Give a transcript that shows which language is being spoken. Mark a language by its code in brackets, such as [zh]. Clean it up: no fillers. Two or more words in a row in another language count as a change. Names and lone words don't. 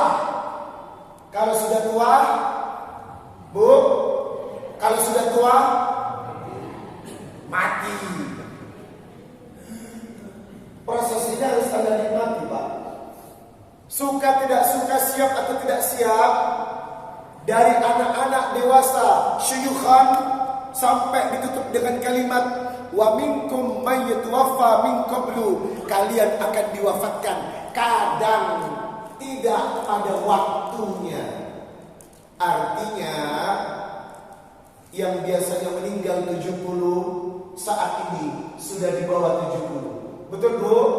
[id] Kalau sudah tua, Bu, kalau sudah tua, mati. Proses ini harus Anda nikmati, Pak. Suka tidak suka, siap atau tidak siap, dari anak-anak dewasa syuyukhan sampai ditutup dengan kalimat [ar] ومنكم من يتوفى من قبل, [id] kalian akan diwafatkan kadang tidak pada waktunya. Artinya yang biasanya meninggal 70 saat ini sudah di bawah 70. Betul, Bu?